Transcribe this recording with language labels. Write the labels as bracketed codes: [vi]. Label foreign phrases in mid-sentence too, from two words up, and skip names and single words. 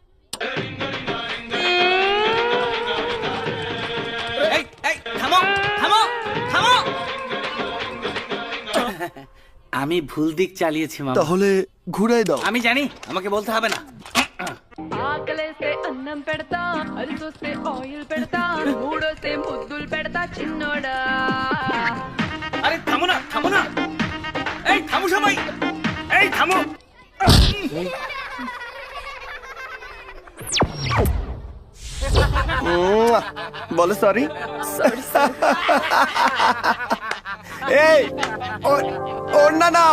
[bn] এই এই থামো থামো থামো, আমি ভুল দিক চালিয়েছি মামা। তাহলে ঘুরাই দাও। আমি জানি, আমাকে বলতে হবে না। [te] అన్నం పెడతా అరిసొస్తే ఆయిల్ పెడతా మూడొస్తే ముద్దులు పెడతా చిన్నోడా. [bn] আরে থামো না, থামো না, এই থামো সবাই, এই থামো। বলো সরি। এই ওর না নাও,